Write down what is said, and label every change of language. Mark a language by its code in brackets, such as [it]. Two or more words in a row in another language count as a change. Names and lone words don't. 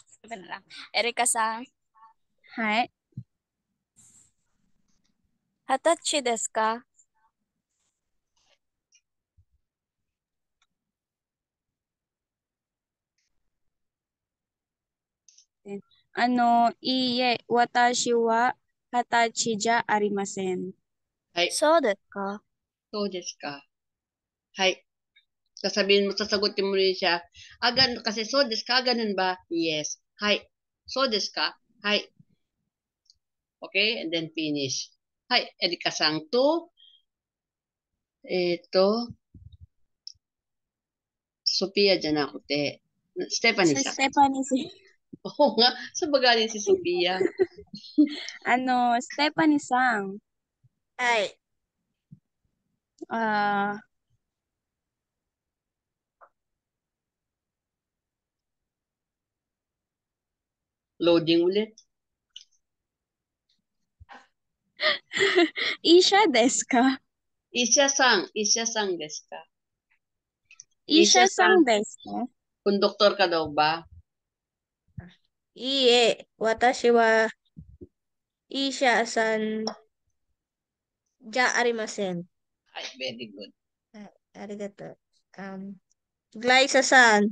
[tl] Ito na lang. [ja] Erika-san, はい。二十歳ですか? いいえ、私は二十歳じゃありません. はい。そうですか? そうですか。 [tl] はい。sasagutin mo rin siya. Kasi [ja] そうですか? [tl] Ganun ba? Yes. Hai. [ja] そうですか? Hai. [en] Okay? And then finish. Hai. [ja] Erika-san to, Sophia じゃなくて、Stephanie さん。 Stephanie. [tl] Oo nga. Saan ba galing si Sophia? [ja] Stephanie-san. はい。 [tl] Loading ulit. [ja] 医者ですか? 医者さんですか? Isha-san Isha-san. ですか? [tl] Konduktor ka daw ba? [ja] いいえ、私は医者さんじゃありません。 [en] Ay, very good. [ja] はい、ありがとう。グライサさん、